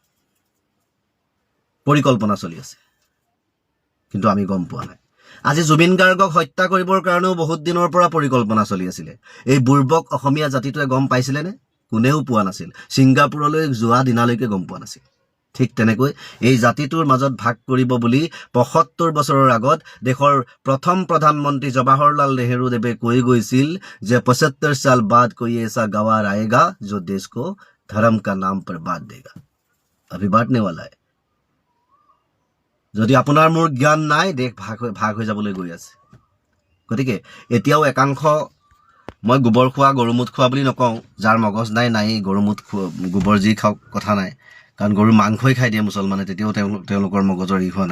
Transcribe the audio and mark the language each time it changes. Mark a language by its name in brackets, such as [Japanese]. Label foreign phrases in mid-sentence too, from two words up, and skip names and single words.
[Assamese] পৰিকল্পনা চলি আছে কিন্তু আমি গম পোৱা নাই আজি জুবিন গাৰ্গক হত্যা কৰিবৰ কাৰণেও বহুত দিনৰ পৰা পৰিকল্পনা চলি আছিলে এই বুৰ্বক অসমীয়া জাতিটোৱে গম পাইছিলেনে কোনেও পোৱা নাছিল ছিংগাপুৰলৈ যোৱা দিনালৈকে গম পোৱা নাছিল ঠিক তেনেকৈ এই জাতিটোৰ মাজত ভাগ কৰিব বুলি ৭৫ বছৰৰ আগত দেশৰ প্ৰথম প্ৰধানমন্ত্ৰী জৱাহৰলাল নেহৰুদেৱে কৈ গৈছিল যে ৭৫ [Hindi] साल बाद कोई ऐसा गवार आएगा जो देश को धर्म का नाम पर बांट देगा। अभी बांटने वाला है। [Assamese] যদি আপোনাৰ মোৰ জ্ঞান নাই দেশ ভাগ হৈ যাবলৈ গৈ আছে। গতিকে এতিয়াও একাংশ মই গোবৰ খোৱা গৰুমুঠ খোৱা বুলি নকওঁ, যাৰ মগজ নাই গৰুমুঠ গোবৰ যি খাওক কথা নাই, কাৰণ গৰুৰ মাংসই খাই দিয়ে মুছলমানে, তেতিয়াও তেওঁলোকৰ মগজৰ ই হোৱা নাই।